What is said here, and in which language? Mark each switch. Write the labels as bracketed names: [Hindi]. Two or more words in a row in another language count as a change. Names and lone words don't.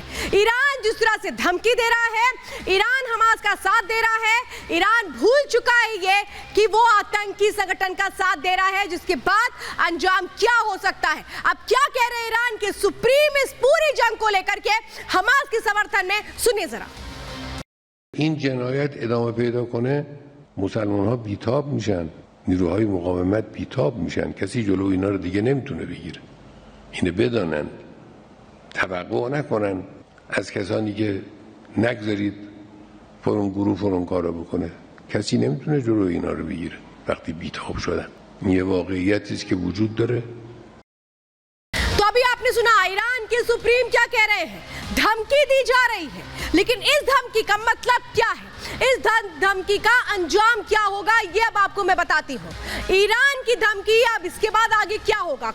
[Hindi] ईरान जिस तरह से धमकी दे रहा है, ईरान हमास का साथ दे रहा है। ईरान भूल चुका है ये कि वो आतंकी संगठन का साथ दे रहा है, जिसके बाद अंजाम क्या हो सकता है। अब क्या कह रहे हैं ईरान के सुप्रीम इस पूरी जंग को लेकर के हमास के समर्थन में, सुनिए जरा। [Persian] این جنایت ادامه پیدا کنه مسلمان ها بیتاب میشن، نیروهای مقاومت بیتاب میشن، کسی جلو اینا رو دیگه نمیتونه بگیره. اینو بدانن، توقع نکنن از کسانی که نگذارید فلان گروه فلان کارو بکنه. کسی نمیتونه جلو اینا رو بگیره وقتی بیتاب شدن. این یه واقعیتی است که وجود داره. [Hindi] तो अभी आपने सुना ईरान के सुप्रीम क्या कह रहे हैं। धमकी दी जा रही है, लेकिन इस धमकी का मतलब क्या है, इस धमकी का अंजाम क्या होगा, ये अब आपको मैं बताती हूँ। ईरान की धमकी, अब इसके बाद आगे क्या होगा।